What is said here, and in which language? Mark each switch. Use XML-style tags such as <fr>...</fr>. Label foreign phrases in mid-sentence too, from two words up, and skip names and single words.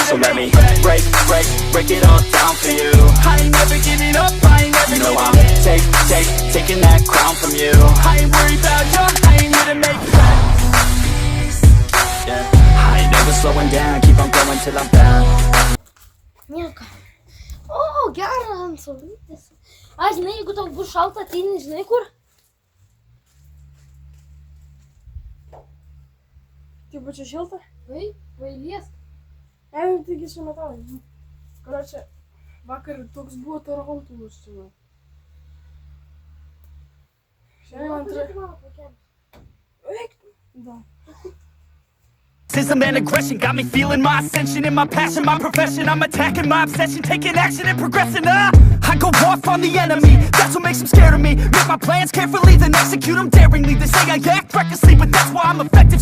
<en>So let me break it all down for you. I ain't never giving up, I ain't never giving up. Taking that crown from you. I ain't worried about you, I ain't here to make friends. Yeah, I ain't never slowing down, keep on going till I'm down.</en> <lt>Nieko. O, geras ant saulytės. A, žinai, jeigu tau bus šalta, ateini, žinai kur? Tipo, čia šilta? Vai, vailies. Nu, taigi su metalai. Короче, vakar toks buvo Torontas. Šiandien antra. Eik. Da.</lt> <en>Racism and aggression got me feeling my ascension and my passion, my profession. I'm attacking my obsession, taking action and progressing. I go off on the enemy, that's what makes them scared of me. Make my plans carefully, then execute them daringly. They say I act recklessly, but that's why I'm effective.</en>